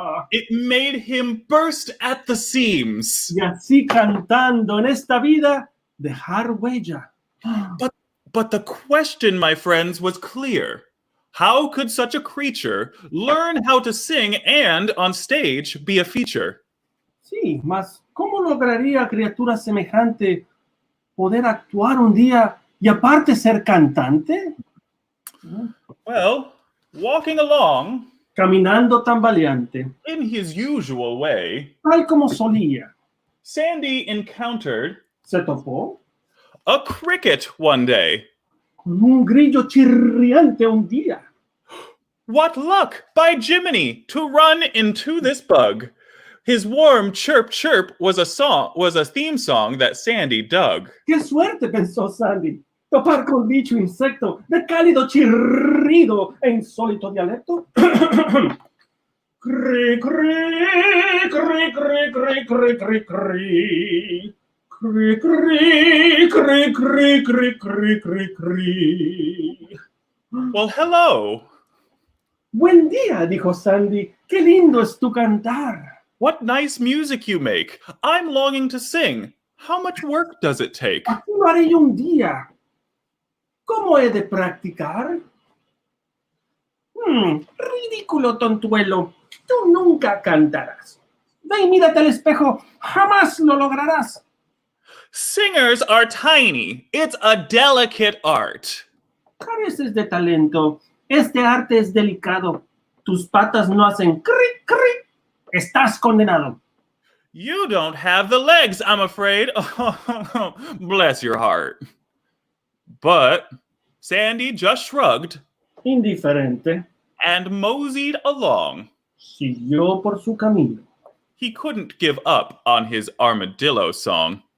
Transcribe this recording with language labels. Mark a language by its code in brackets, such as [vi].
[en] It made him burst at the seams. [es] Y así cantando en esta vida, dejar huella. [en] But the question, my friends, was clear. How could such a creature learn how to sing and, on stage, be a feature? [es] Sí, mas ¿cómo lograría criatura semejante poder actuar un día y aparte ser cantante? [en] Well, walking along, [es] Caminando tambaleante, [en] in his usual way, [es] tal como solía, [en] Sandy encountered [es] se topó [en] a cricket one day. [es] con un grillo chirriante un día. [en] What luck, by Jiminy, to run into this bug. His warm chirp chirp was a theme song that Sandy dug. [es] ¡Qué suerte! Pensó Sandy. Topar con dicho insecto de cálido chirrido e insólito dialecto. Cri, cri, cri, cri, cri, cri, cri, cri. Cri, cri, cri, cri, cri, cri, cri, cri. [en] Well, hello. [es] Buen día, dijo Sandy. ¡Qué lindo es tu cantar! [en] What nice music you make. I'm longing to sing. How much work does it take? [es] Así lo haré yo un día. ¿Cómo he de practicar? Ridículo tontuelo. Tú nunca cantarás. Ve y mírate al espejo. Jamás lo lograrás. [en] Singers are tiny. It's a delicate art. [es] Careces de talento. Este arte es delicado. Tus patas no hacen cri, cri. Estás condenado. [en] You don't have the legs, I'm afraid. Bless your heart. But Sandy just shrugged [es] Indiferente. [en] and moseyed along. [es] Siguió por su camino. [en] He couldn't give up on his armadillo song.